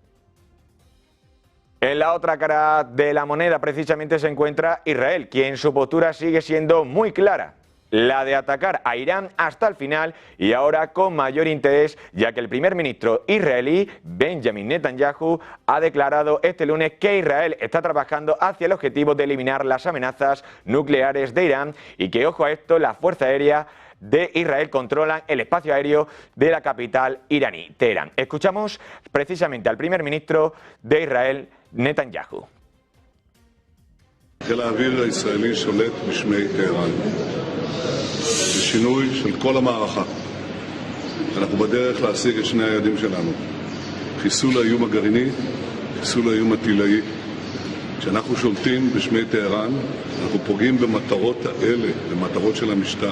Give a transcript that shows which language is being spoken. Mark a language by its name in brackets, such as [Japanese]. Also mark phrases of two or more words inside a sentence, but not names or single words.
[Spanish] En la otra cara de la moneda precisamente se encuentra Israel, quien su postura sigue siendo muy clara, la de atacar a Irán hasta el final y ahora con mayor interés, ya que el primer ministro israelí, Benjamin Netanyahu, ha declarado este lunes que Israel está trabajando hacia el objetivo de eliminar las amenazas nucleares de Irán y que, ojo a esto, la Fuerza Aérea de Israel controlan el espacio aéreo de la capital iraní, Teherán. Escuchamos precisamente al primer ministro de Israel, Netanyahu. [Hebrew] חיל האוויר הישראלי שולט בשמי טהרן. בשינוי של כל המערכה. אנחנו בדרך להשיג את שני היעדים שלנו. חיסול האיום הגרעיני, חיסול האיום הטילאי. כשאנחנו שולטים בשמי טהרן, אנחנו פוגעים במטרות האלה, במטרות של המשטר.